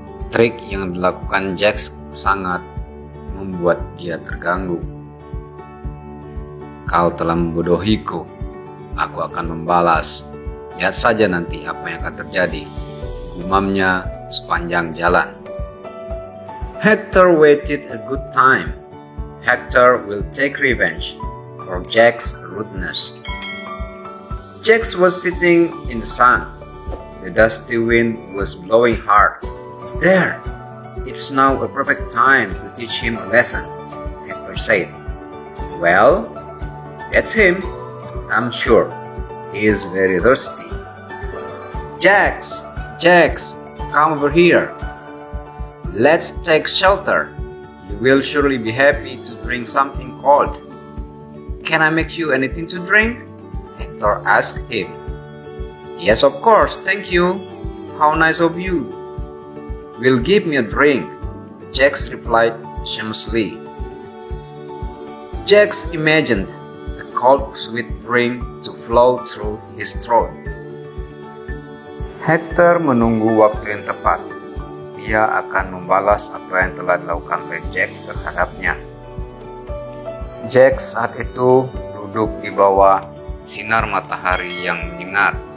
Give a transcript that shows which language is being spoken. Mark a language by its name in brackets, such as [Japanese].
[Indonesian] Trik yang dilakukan Jax sangat membuat dia terganggu. "Kau telah membodohiku. Aku akan membalas. Lihat saja nanti apa yang akan terjadi," gumamnya sepanjang jalan. [English] Hector waited a good time. Hector will take revenge for Jax's rudeness. Jax was sitting in the sun. The dusty wind was blowing hard. "There! It's now a perfect time to teach him a lesson," Hector said. "Well, that's him. I'm sure. He is very thirsty." Jax! Jax! Come over here. Let's take shelter. You will surely be happy to drink something cold. "Can I make you anything to drink?" Hector asked him. Yes, of course, thank you. How nice of you. Will give me a drink, Jax replied shamelessly. Jax imagined the cold, sweet drink to flow through his throat. [Indonesian] Hector menunggu waktu yang tepat. Ia akan membalas apa yang telah dilakukan oleh Jax terhadapnya. Jax saat itu duduk di bawah sinar matahari yang menyengat.